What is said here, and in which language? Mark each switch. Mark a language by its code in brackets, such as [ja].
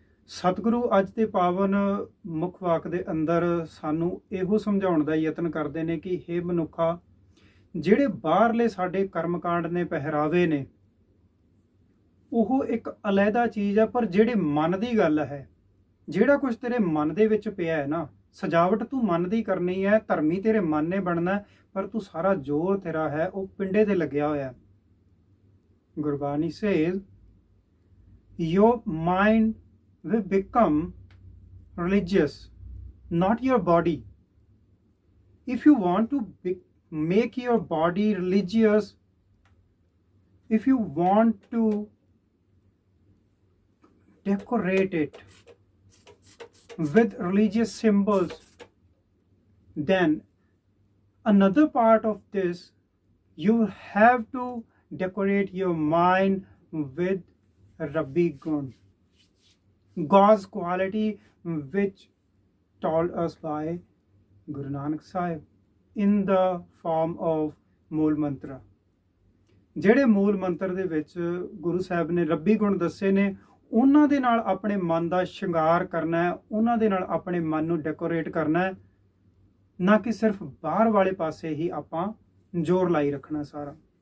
[pa] ਸਤਿਗੁਰੂ ਅੱਜ ਦੇ ਪਾਵਨ ਮੁੱਖ ਵਾਕ ਦੇ ਅੰਦਰ ਸਾਨੂੰ ਇਹੋ ਸਮਝਾਉਣ ਦਾ ਯਤਨ ਕਰਦੇ ਨੇ ਕਿ ਹੇ ਮਨੁੱਖਾ, ਜਿਹੜੇ ਬਾਹਰਲੇ ਸਾਡੇ ਕਰਮਕਾਂਡ ਨੇ, ਪਹਿਰਾਵੇ ਨੇ, ਉਹ ਇੱਕ ਅਲੱਗਾ ਚੀਜ਼ ਹੈ, ਪਰ ਜਿਹੜੇ ਮਨ ਦੀ ਗੱਲ ਹੈ, ਜਿਹੜਾ ਕੁਝ ਤੇਰੇ ਮਨ ਦੇ ਵਿੱਚ ਪਿਆ ਹੈ ਨਾ, ਸਜਾਵਟ ਤੂੰ ਮਨ ਦੀ ਕਰਨੀ ਹੈ, ਧਰਮੀ ਤੇਰੇ ਮਨ ਨੇ ਬਣਨਾ, ਪਰ ਤੂੰ ਸਾਰਾ ਜ਼ੋਰ ਤੇਰਾ ਹੈ ਉਹ ਪਿੰਡੇ ਤੇ ਲੱਗਿਆ ਹੋਇਆ। [en] Gurbani says your mind will become religious, not your body. If you want to make your body religious, if you want to decorate it with religious symbols, then another part of this, you have to decorate your mind with Rabbi Gun, God's quality, which told us by Guru Nanak Sahib in the form of Mool Mantar. [pa] ਜਿਹੜੇ ਮੂਲ ਮੰਤਰ ਦੇ ਵਿੱਚ ਗੁਰੂ ਸਾਹਿਬ ਨੇ ਰੱਬੀ ਗੁਣ ਦੱਸੇ ਨੇ, ਉਹਨਾਂ ਦੇ ਨਾਲ ਆਪਣੇ ਮਨ ਦਾ ਸ਼ਿੰਗਾਰ ਕਰਨਾ ਹੈ, ਉਹਨਾਂ ਦੇ ਨਾਲ ਆਪਣੇ ਮਨ ਨੂੰ ਡੈਕੋਰੇਟ ਕਰਨਾ ਹੈ, ਨਾ ਕਿ ਸਿਰਫ ਬਾਹਰ ਵਾਲੇ ਪਾਸੇ ਹੀ ਆਪਾਂ ਜ਼ੋਰ ਲਾਈ ਰੱਖਣਾ ਸਾਰਾ।